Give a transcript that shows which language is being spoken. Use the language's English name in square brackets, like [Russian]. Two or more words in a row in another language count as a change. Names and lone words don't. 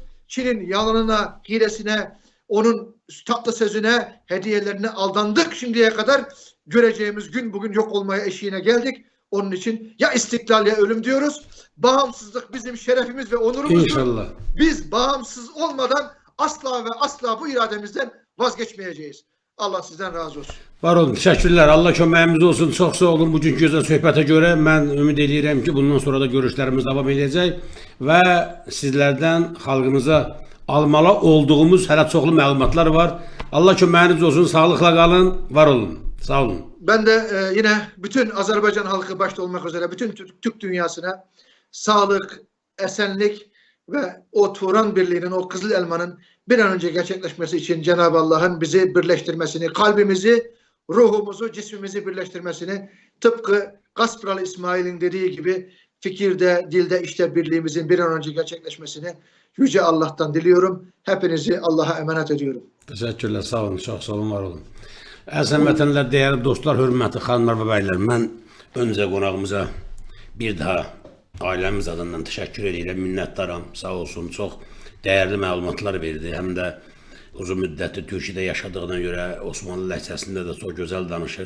[Turkish] Çin'in yalanına, hilesine, onun tatlı sözüne, hediyelerine aldandık şimdiye kadar. Göreceğimiz gün bugün yok olmaya eşiğine geldik. Onun için ya istiklal ya ölüm diyoruz. Bağımsızlık bizim şerefimiz ve onurumuzdur. İnşallah. Biz bağımsız olmadan asla ve asla bu irademizden vazgeçmeyeceğiz. Allah sizden razı olsun. [Azerbaijani] Var olun. Təşəkkürlər. Allah köməyimiz olsun. Çox sağ olun. Bugünkü gözəl söhbətə görə mən ümid edirəm ki, bundan sonra da görüşlərimiz davam edəcək və sizlərdən xalqımıza almalı olduğumuz hələ çoxlu məlumatlar var. Allah köməyiniz olsun. Sağlıqla qalın. Var olun. Sağ olun. [Turkish] Ben de yine bütün Azerbaycan halkı başta olmak üzere bütün Türk dünyasına sağlık, esenlik ve o Turan Birliği'nin, o Kızıl Elma'nın bir an önce gerçekleşmesi için Cenab-ı Allah'ın bizi birleştirmesini, kalbimizi, ruhumuzu, cismimizi birleştirmesini, tıpkı Gaspıralı İsmail'in dediği gibi fikirde, dilde, işte birliğimizin bir an önce gerçekleşmesini Yüce Allah'tan diliyorum. Hepinizi Allah'a emanet ediyorum. [Azerbaijani] Təşəkkürlər. Sağ olun. Çox sağ olun. Var olun. Əziz vətənlər, dəyərli dostlar, hörmətli xanımlar və bəylər, mən öncə qonağımıza bir daha ailəmiz adından təşəkkür edirəm, minnətdaram. Sağ olsun, çox dəyərli məlumatlar verdi. Həm də uzun müddətli Türkiyədə yaşadığına görə Osmanlı ləhcəsində də çox gözəl danışır.